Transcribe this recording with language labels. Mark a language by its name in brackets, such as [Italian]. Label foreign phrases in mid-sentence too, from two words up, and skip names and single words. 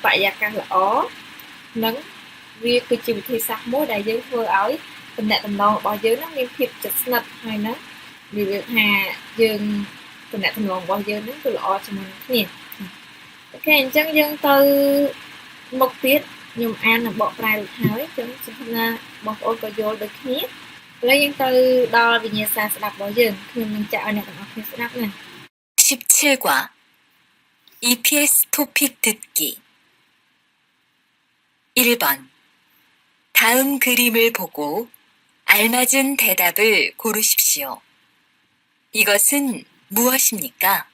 [Khmer] រិយាកាសល្អនិងវាគឺជាវិធីសាស្ត្រមួយដែលយើងធ្វើឲ្យទំនាក់ទំនងរបស់យើងហ្នឹងមានភាពជិតស្និទ្ធហើយណានិយាយថាយើងទំនាក់ទំនងរបស់យើងហ្នឹងគឺល្អជាមួយគ្នាអូខេអញ្ចឹងយើងទៅមុខទៀតខ្ញុំអាននិងបកប្រែរួចហើយអញ្ចឹងសង្ឃឹមថាបងប្អូនក៏យល់ដូចគ្នាឥឡូវយើងទៅដល់វិញ្ញាសាស្ដាប់របស់យើងខ្ញុំនឹងចាក់ឲ្យអ្នកទាំងអស់គ្នាស្ដាប់ណា [Korean] 17과 EPS 토픽 듣기 1번 다음 그림을 보고 알맞은 대답을 고르십시오. 이것은 무엇입니까?